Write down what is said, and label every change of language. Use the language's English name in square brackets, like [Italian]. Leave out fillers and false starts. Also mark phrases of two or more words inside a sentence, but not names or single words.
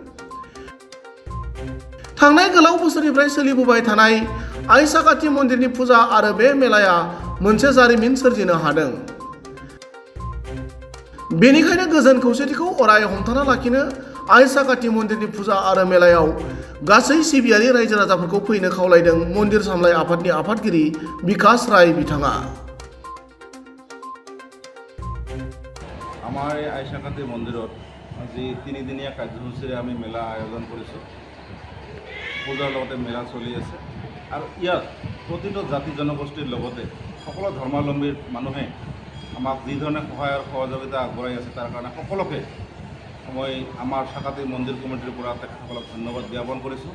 [Bodo] थांनाय गोलाव बोसोरनिफ्राय सोलिबोबाय थानाय आइ साखाथि मन्दिरनि फुजा आरो बे मेलाया मोनसे जारिमिन सोरजिनो हादों। बेनिखायनो गोजोन खौसेथिखौ अराय हमथाना लाखिनो आइ साखाथि मन्दिरनि फुजा आरो मेलायाव गासै सिबियारि रायजो राजाफोरखौ फैनो खावलायदों मन्दिर सामलाय आफादनि आफादगिरि बिकास राय बिथाङा। [Assamese] আমাৰ এই আই সাখাতী মন্দিৰত আজি তিনিদিনীয়া কাৰ্যসূচীৰে আমি মেলা আয়োজন কৰিছোঁ। পূজাৰ লগতে মেলা চলি আছে আৰু ইয়াত প্ৰতিটো জাতি জনগোষ্ঠীৰ লগতে সকলো ধৰ্মাৱলম্বীৰ মানুহে আমাক যি ধৰণে সহায় আৰু সহযোগিতা আগবঢ়াই আছে তাৰ কাৰণে সকলোকে মই আমাৰ সাখাতী মন্দিৰ কমিটিৰ পৰা তেখেতসকলক ধন্যবাদ জ্ঞাপন কৰিছোঁ।